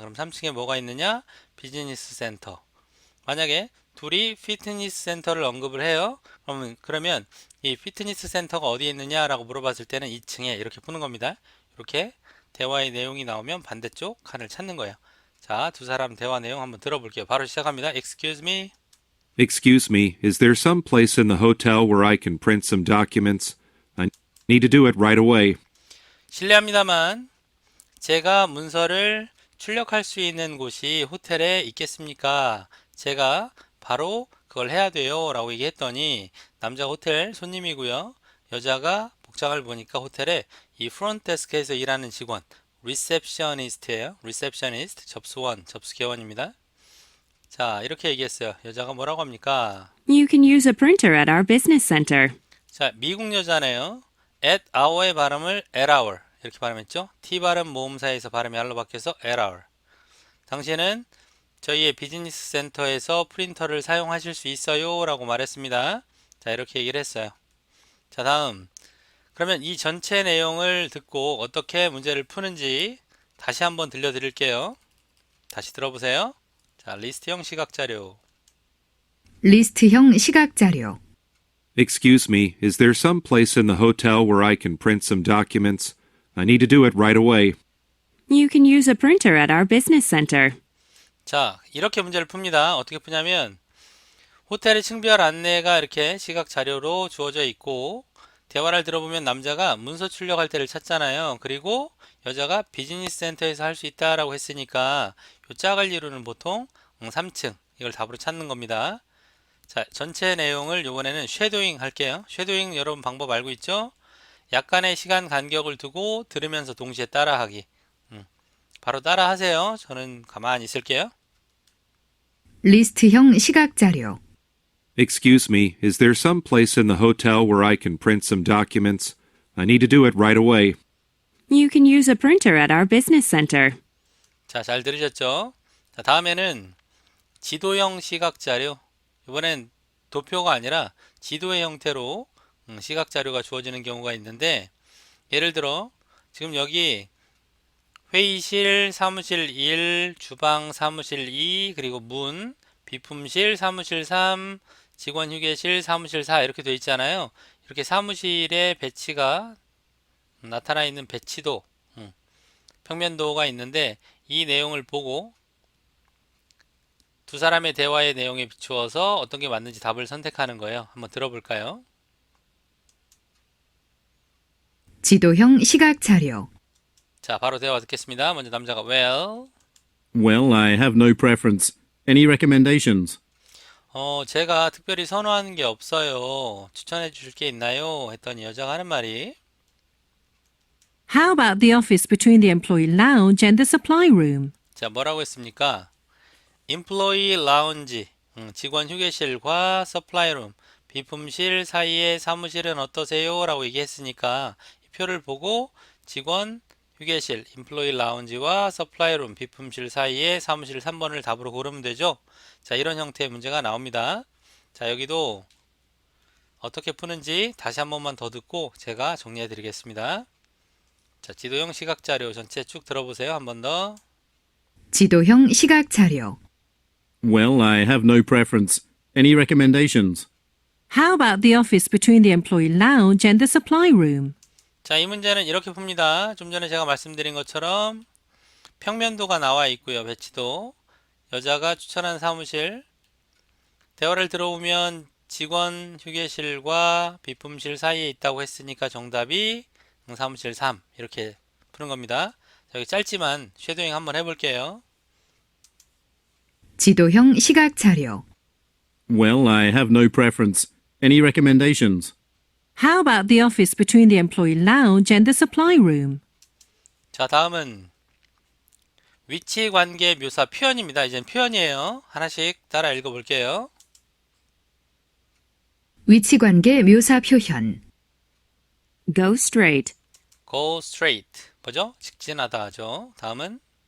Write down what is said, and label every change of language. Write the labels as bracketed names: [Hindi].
[Korean] 그럼 3층에 뭐가 있느냐? 비즈니스 센터. 만약에 둘이 피트니스 센터를 언급을 해요. 그러면 이 피트니스 센터가 어디에 있느냐라고 물어봤을 때는 2층에 이렇게 푸는 겁니다. 이렇게 대화의 내용이 나오면 반대쪽 칸을 찾는 거예요. 자, 두 사람 대화 내용 한번 들어볼게요. 바로 시작합니다. Excuse me. [English] Excuse me, is there some place in the hotel where I can print some documents? I need to do it right away. [Korean] 실례합니다만 제가 문서를 출력할 수 있는 곳이 호텔에 있겠습니까? 제가 바로 그걸 해야 돼요 라고 얘기했더니 남자가 호텔 손님이고요. 여자가 복장을 보니까 호텔에 이 프론트 데스크에서 일하는 직원, 리셉셔니스트예요. 리셉셔니스트, 접수원, 접수개원입니다. 자, 이렇게 얘기했어요. 여자가 뭐라고 합니까? [English] You can use a printer at our business center. [Korean] 자, 미국 여자네요. at hour 의 발음을 at hour 이렇게 발음했죠. T 발음 모음사에서 발음이 R로 바뀌어서 at hour. 당신은 저희의 비즈니스 센터에서 프린터를 사용하실 수 있어요 라고 말했습니다. 자, 이렇게 얘기를 했어요. 자, 다음. 그러면 이 전체 내용을 듣고 어떻게 문제를 푸는지 다시 한번 들려드릴게요. 다시 들어보세요. 자, 리스트형 시각자료. 리스트형 시각자료, [English] Excuse me, is there some place in the hotel where I can print some documents? I need to do it right away. You can use a printer at our business center. [Korean] 자, 이렇게 문제를 풉니다. 어떻게 푸냐면 호텔의 층별 안내가 이렇게 시각 자료로 주어져 있고 대화를 들어보면 남자가 문서 출력할 때를 찾잖아요. 그리고 여자가 비즈니스 센터에서 할 수 있다라고 했으니까 요 짝을 이루는 보통 3층 이걸 답으로 찾는 겁니다. 자, 전체 내용을 이번에는 쉐도잉 할게요. 쉐도잉 여러분 방법 알고 있죠? 약간의 시간 간격을 두고 들으면서 동시에 따라하기. 바로 따라 하세요. 저는 가만히 있을게요. 리스트형 시각자료, [English] Excuse me, is there some place in the hotel where I can print some documents? I need to do it right away. You can use a printer at our business center. [Korean] 자, 잘 들으셨죠? 자, 다음에는 지도형 시각 자료. 이번엔 도표가 아니라 지도의 형태로 시각 자료가 주어지는 경우가 있는데, 예를 들어 지금 여기 회의실, 사무실 1, 주방, 사무실 2, 그리고 문, 비품실, 사무실 3, 직원 휴게실, 사무실 4 이렇게 되어 있잖아요. 이렇게 사무실의 배치가 나타나 있는 배치도, 평면도가 있는데 이 내용을 보고 두 사람의 대화의 내용에 비추어서 어떤 게 맞는지 답을 선택하는 거예요. 한번 들어볼까요? 지도형 시각자료, 자, 바로 대화 듣겠습니다. 먼저 남자가 Well, [English] Well, I have no preference. Any recommendations? [Korean] 제가 특별히 선호하는 게 없어요. 추천해 주실 게 있나요? 했더니 여자가 하는 말이 [English] How about the office between the employee lounge and the supply room? [Korean] 자, 뭐라고 했습니까? Employee Lounge, 직원 휴게실과 Supply Room, 비품실 사이의 사무실은 어떠세요? 라고 얘기했으니까 이 표를 보고 직원 휴게실, Employee Lounge와 Supply Room, 비품실 사이의 사무실 3번을 답으로 고르면 되죠. 자, 이런 형태의 문제가 나옵니다. 자, 여기도 어떻게 푸는지 다시 한 번만 더 듣고 제가 정리해 드리겠습니다. 자, 지도형 시각자료 전체 쭉 들어보세요. 한 번 더. 지도형 시각자료. [English] Well, I have no preference. Any recommendations? How about the office between the employee lounge and the supply room? [Korean] 자, 이 문제는 이렇게 풉니다. 좀 전에 제가 말씀드린 것처럼 평면도가 나와 있고요. 배치도. 여자가 추천한 사무실. 대화를 들어오면 직원 휴게실과 비품실 사이에 있다고 했으니까 정답이 사무실 3 이렇게 푸는 겁니다. 자, 여기 짧지만 쉐도잉 한번 해볼게요. 지도형 시각자료. [English] Well, I have no preference. Any recommendations? How about the office between the employee lounge and the supply room? [Korean] 자, 다음은 위치 관계 묘사 표현입니다. 이젠 표현이에요. 하나씩 따라 읽어볼게요. 위치관계 묘사 표현. [English] Go straight. [Korean] Go straight. 뭐죠? 직진하다 하죠. 다음은